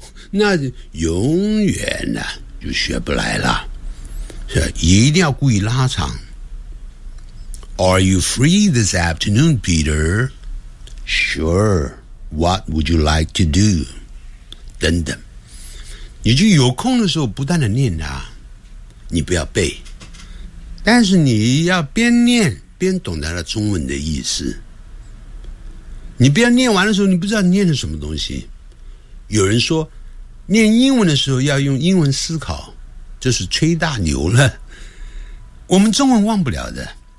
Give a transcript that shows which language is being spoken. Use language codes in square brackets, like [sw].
[zh] 那永远呢、啊、就学不来了，是一定要故意拉长。 [en] Are you free this afternoon, Peter? Sure. What would you like to do? [zh] 等等，你就有空的时候不断的念啊，你不要背，但是你要边念边懂得了中文的意思。你不要念完的时候你不知道念的什么东西。有人说念英文的时候要用英文思考，这是吹大牛了，我们中文忘不了的。